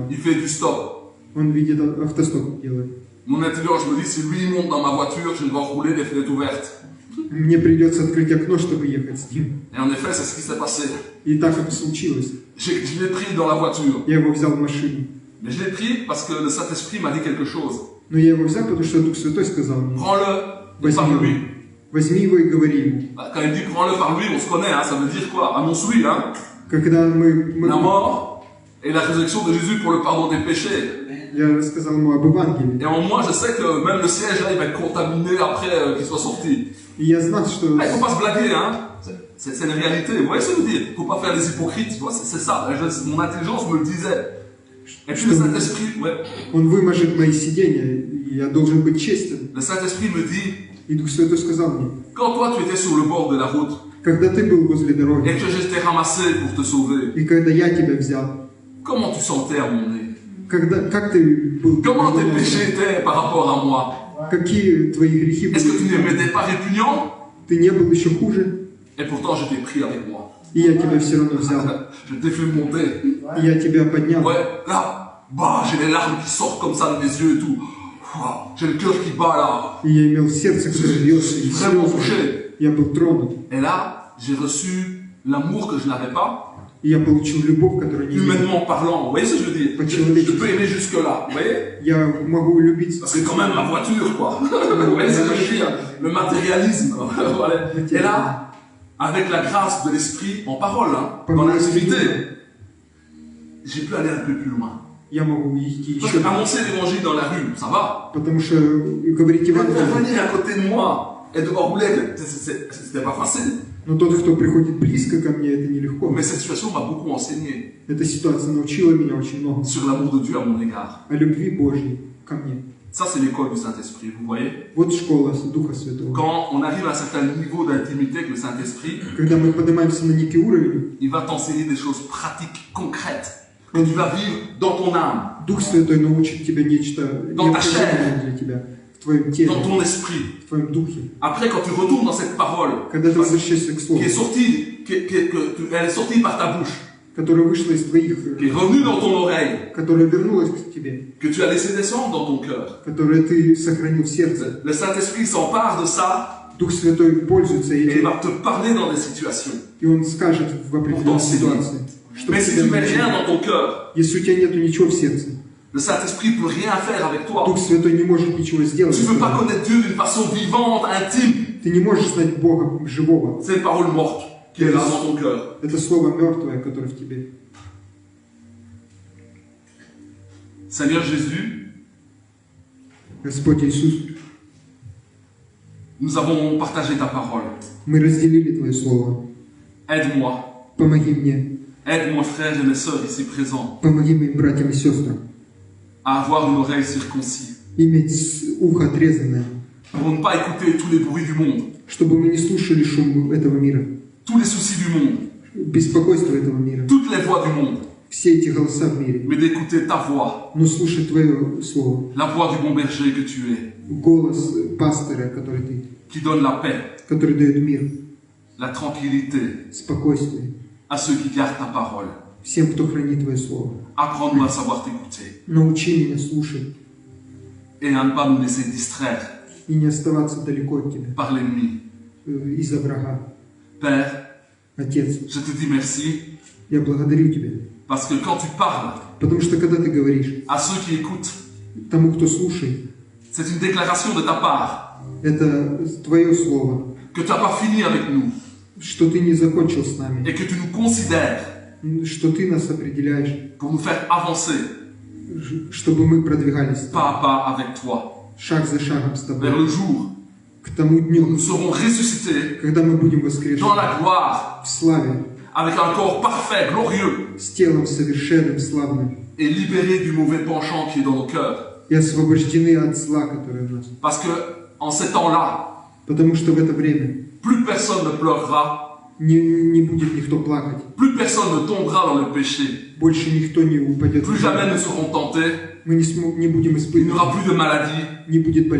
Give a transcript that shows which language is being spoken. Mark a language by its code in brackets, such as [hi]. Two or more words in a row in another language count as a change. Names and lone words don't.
[fr] Il fait du stop. [ru] он видит автостоп делает. [fr] Mon intelligence, je me dis, si lui il monte dans ma voiture, je vais rouler les fenêtres ouvertes. [ru] Мне придется открыть окно, чтобы ехать с ним. [fr] Et en effet, c'est ce qui s'est passé. [ru] И так это случилось. [fr] Je l'ai pris dans la voiture. [ru] Я его взял в машину. [fr] Mais je l'ai pris parce que le Saint-Esprit m'a dit quelque chose. [ru] Но я его взял, потому что Дух Святой сказал мне, [fr] Prends-le et parle-lui. [ru] возьми его и говори ему. [fr] Quand il dit prends-le par lui, on se connaît, hein, ça veut dire quoi? Annonce lui, hein? [ru] Когда [fr] La mort et la résurrection de Jésus pour le pardon des péchés. [ru] я рассказал ему об Евангелии, [fr] Et en moi, je sais que même le siège là, il va être contaminé après qu'il soit sorti. [ru] и я знал, что [fr] Ah, il faut pas se blaguer, hein? C'est une réalité. Vous voyez ce que je veux dire? Il faut pas faire les hypocrites, tu vois? C'est ça. Mon intelligence me le disait. Et puis le Saint-Esprit, ouais. [ru] он выможет мои сидения, и я должен быть честен. [fr] Le Saint-Esprit me dit, [ru] И Дух Святой сказал мне, [fr] quand toi tu étais sur le bord de la route [ru] когда ты был возле [fr] et [ru] дороги, [fr] que je t'ai ramassé pour te sauver, [ru] и когда я тебя взял, [fr] comment tu sentais à mon nez? [ru] как ты был, [fr] Comment tes péchés étaient par rapport à moi? [ru] какие твои грехи [fr] Est-ce que tu ne [ru] были, [fr] m'étais pas répugnant? [ru] ты не был еще хуже, [fr] Et pourtant je t'ai pris avec moi. [ru] и я тебя все равно взял, [fr] Je t'ai fait monter. [ru] и я тебя поднял. [fr] Ouais, là, bah, j'ai les larmes qui sortent comme ça de mes yeux et tout. Ouah, j'ai le cœur qui bat là. [ru] И я имел сердце, которое бьется, и [fr] Vraiment [ru] слезы. [fr] touché. [ru] Я был тронут, [fr] Et là, j'ai reçu l'amour que je n'avais pas, [ru] и я получил любовь, которую не имел. [fr] humainement parlant. Vous voyez ce que je veux dire? Je peux aimer jusque-là, vous voyez? [ru] Я могу любить, [fr] Parce que quand même, ma voiture, quoi. Vous voyez ce que je veux dire? Le matérialisme, quoi. Voilà. Et là, avec la grâce de l'Esprit, en parole, hein, dans l'intimité, j'ai pu aller un peu plus loin. [ru] я могу идти [fr] Parce [ru] еще, [fr] que annoncer l'évangile dans la rue, ça va. [ru] потому что говорить [fr] Mais [ru] Евангелие, [fr] venir à côté de moi et devoir rouler, c'était pas facile. [ru] но тот, кто приходит близко ко мне, это нелегко. [fr] Mais cette situation m'a beaucoup enseigné [ru] Эта ситуация научила меня очень много [fr] sur l'amour de Dieu à mon égard. [ru] о любви Божьей ко мне. [fr] Ça, c'est l'école du Saint-Esprit, vous voyez. [ru] Вот школа Духа Святого. [fr] Quand on arrive à un certain niveau d'intimité avec le Saint-Esprit, [ru] Когда мы поднимаемся на некий уровень, [fr] il va t'enseigner des choses pratiques, concrètes, que tu vas vivre dans ton âme, [ru] Дух Святой научит тебя нечто [fr] Dans ta [ru] необходимое для тебя, в твоем теле, [fr] dans ton esprit. [ru] в твоем духе. [fr] Après, quand tu retournes dans cette parole, [ru] Когда ты возвращаешься к Слову, [fr] qui est sortie, elle est sortie par ta bouche, [ru] которое вышло из твоих, [fr] qui est revenue dans ton oreille, [ru] которое вернулось к тебе, [fr] que tu as laissé descendre dans ton cœur. [ru] которое ты сохранил в сердце. [fr] Le Saint-Esprit s'empare de ça [ru] Дух Святой пользуется [fr] et il [ru] этим, [fr] va te parler dans des situations. [ru] и Он скажет в определенной ситуации, что [fr] Mais si tu mets rien dans ton cœur, [ru] если у тебя нет ничего в сердце, [fr] le Saint-Esprit ne peut rien faire avec toi. [ru] Дух Святой не может ничего сделать. [fr] Tu ne peux pas connaître Dieu d'une façon vivante, intime. [ru] Ты не можешь знать Бога живого. [fr] C'est une parole morte qui est là dans ton cœur. [ru] Это слово мертвое, которое в тебе. [fr] Seigneur Jésus, [ru] Господь Иисус, [fr] nous avons partagé ta parole. [ru] мы разделили Твое Слово. [fr] Aide-moi. [ru] Помоги мне, [fr] Aide mes frères et mes sœurs ici présents [ru] помоги моим братьям и сестрам [fr] à avoir une oreille circoncis, [ru] иметь ухо отрезанное, [fr] pour ne pas écouter tous les bruits du monde, [ru] чтобы мы не слушали шум этого мира, [fr] tous les soucis du monde, [ru] беспокойство этого мира, [fr] toutes les voix du monde, [ru] все эти голоса в мире, [fr] mais d'écouter ta voix, [ru] но слушать Твое Слово, [fr] la voix du bon berger que tu es, [ru] голос пастыря, который Ты, [fr] qui donne la paix, [ru] который дает мир, [fr] la tranquillité [ru] спокойствие [fr] à ceux qui gardent ta parole. [ru] всем, кто хранит Твое Слово. [fr] Apprends-nous à savoir t'écouter [ru] Научи меня слушать [fr] et à ne pas nous laisser distraire [ru] и не оставаться далеко от Тебя, [fr] par l'ennemi. [ru] из-за врага. [fr] Père, [ru] Отец, [fr] je te dis merci [ru] я благодарю Тебя, [fr] parce que quand tu parles [ru] потому что когда Ты говоришь [fr] à ceux qui écoutent, [ru] тому, кто слушает, [fr] c'est une déclaration de ta part [ru] это Твое Слово, [fr] que tu n'as pas fini avec nous, [ru] что Ты не закончил с нами, [fr] et que tu nous considères [ru] что Ты нас определяешь, [fr] pour nous faire avancer [ru] чтобы мы продвигались [fr] pas à pas avec toi [ru] шаг за шагом с [fr] vers [ru] Тобой [fr] le jour [ru] к тому [fr] où [ru] дню, [fr] nous serons ressuscités [ru] когда мы будем [fr] dans [ru] воскрешены [fr] la gloire [ru] в славе, [fr] avec un corps parfait, glorieux [ru] с телом совершенным, славным, [fr] et libérés du mauvais penchant qui est dans nos cœurs. [ru] и освобождены от зла, которое в нас. [fr] Parce que en ces temps-là, [ru] Потому что в это время [fr] plus personne ne pleurera, [ru] не будет никто плакать, [fr] plus personne ne tombera dans le péché, [ru] больше никто не упадет. [fr] plus jamais ne seront tentés, [ru] Мы не будем [fr] il n'y [ru] испытывать, [fr] aura plus de maladie [ru] не будет [fr] et plus